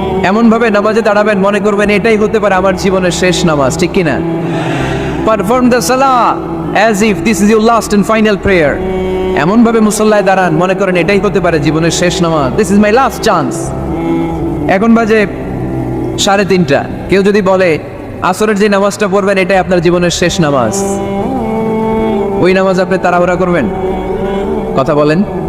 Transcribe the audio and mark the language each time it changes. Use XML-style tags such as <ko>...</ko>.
<bn>এমন ভাবে নামাজে দাঁড়াবেন মনে করবেন এটাই হতে পারে আমার জীবনের শেষ নামাজ, ঠিক কি না?</bn> <en>Perform the salah as if this is your last and final prayer.</en> <bn>এমন ভাবে মুসল্লায় দাঁড়ান মনে করেন এটাই হতে পারে জীবনের শেষ নামাজ।</bn> <en>This is my last chance.</en> <bn>এখন বাজে 3:30। কেউ যদি বলে আসরের যে নামাজটা পড়বেন এটাই আপনার জীবনের শেষ নামাজ, ওই নামাজ আপনি তাড়াহুড়া করবেন? কথা বলেন।</bn>